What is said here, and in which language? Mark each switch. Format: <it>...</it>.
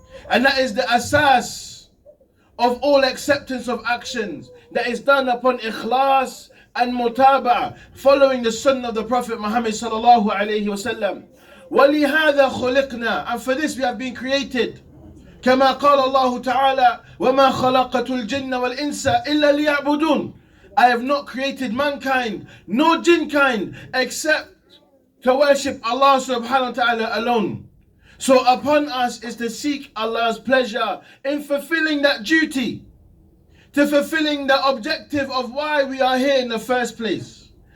<en>And that is the asas of all acceptance of actions, that is done upon ikhlas and mutaba'a, following the sunnah of the Prophet Muhammad</en> <ar>sallallahu alayhi wa sallam. وَلِهَذَا خُلِقْنَا.</ar> <en>And for this we have been created.</en> <ar>كما قال الله تعالى وما خلقت الجن والإنس إلا ليعبدون.</ar> <en>I have not created mankind nor jinn kind except to worship Allah</en> <ar>subhanahu wa ta'ala</ar> <en>alone. So upon us is to seek Allah's pleasure in fulfilling that duty, to fulfilling the objective of why we are here in the first place.</en>